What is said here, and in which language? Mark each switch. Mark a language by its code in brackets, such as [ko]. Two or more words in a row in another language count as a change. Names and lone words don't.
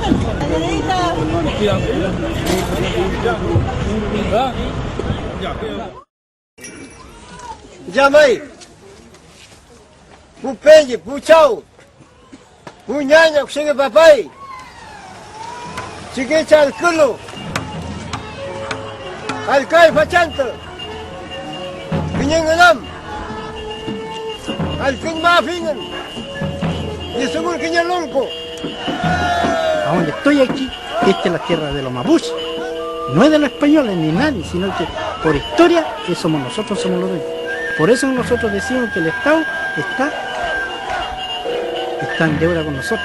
[es] Llamai, Pupenji, Puchau, Punyanya, Kusinga Papai, Chiquicha al Kulu, Alcai Pachanta, Pinyanganam, Alkin Mafingan, y según Quiñalonco. A donde estoy aquí, esta es la tierra de los mapuches. No es de los españoles ni nadie, sino que por historia que somos nosotros, somos los dueños. Por eso nosotros decimos que el Estado está en deuda con nosotros.